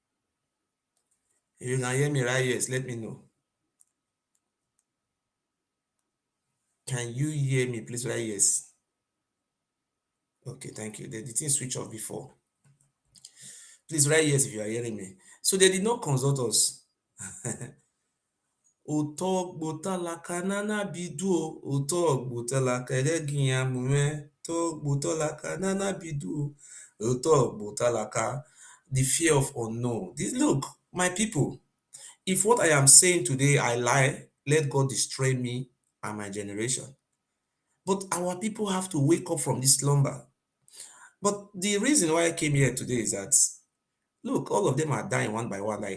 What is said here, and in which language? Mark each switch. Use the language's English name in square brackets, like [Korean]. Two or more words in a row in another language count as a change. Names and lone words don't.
[English] If you can hear me, write yes. Let me know. Can you hear me? Please write yes. Okay, thank you. The thing switch off before. Please write yes if you are hearing me. So they did not consult us. Ụtọ nana bido ụtọ elegiya mume to nana bido ụtọ. The fear of unknown. This, look, my people, if what I am saying today I lie, let God destroy me and my generation. But our people have to wake up from this slumber. But the reason why I came here today is that, look, all of them are dying one by one.